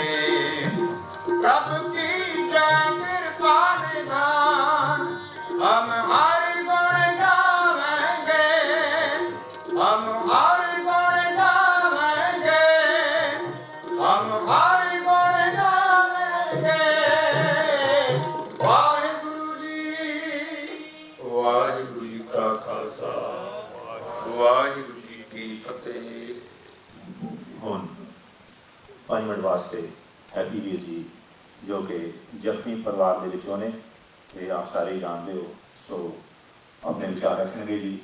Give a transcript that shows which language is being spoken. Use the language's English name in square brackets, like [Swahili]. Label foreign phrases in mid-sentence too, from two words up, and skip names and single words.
[Hindi] प्रभु की जय कृपा निधान, हम हर गुण गावेंगे, हम हर गुण गावेंगे, हम हर गुण गावेंगे। [Punjabi] ਵਾਹਿਗੁਰੂ ਜੀ ਕਾ ਖ਼ਾਲਸਾ, ਵਾਹਿਗੁਰੂ ਜੀ ਕੀ ਫ਼ਤਿਹ। ਹੁਣ 5 ਮਿੰਟ ਵਾਸਤੇ ਹੈਪੀ ਵੀਰ ਜੀ ਜੋ ਕਿ ਜ਼ਖਮੀ ਪਰਿਵਾਰ ਦੇ ਵਿੱਚੋਂ ਨੇ, ਇਹ ਆਪ ਸਾਰੇ ਹੀ ਜਾਣਦੇ ਹੋ, ਸੋ ਆਪਣੇ ਵਿਚਾਰ ਰੱਖਣਗੇ ਜੀ।